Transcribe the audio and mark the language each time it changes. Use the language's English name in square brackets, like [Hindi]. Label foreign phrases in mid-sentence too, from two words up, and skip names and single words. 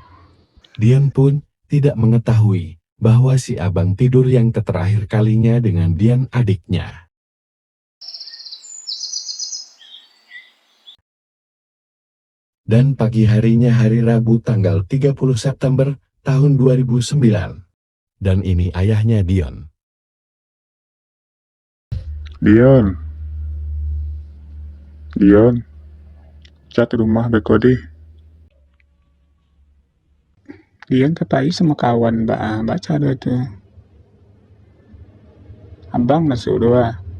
[Indonesian] Dian pun tidak mengetahui bahwa si abang tidur yang terakhir kalinya dengan Dian adiknya. Dan pagi harinya hari Rabu tanggal 30 September tahun 2009. Dan ini ayahnya Dion. [Minangkabau] Dion, Dion, cat rumah beko deh. [Indonesian] Dion kepai sama kawan baca doa itu. Abang masuk doa.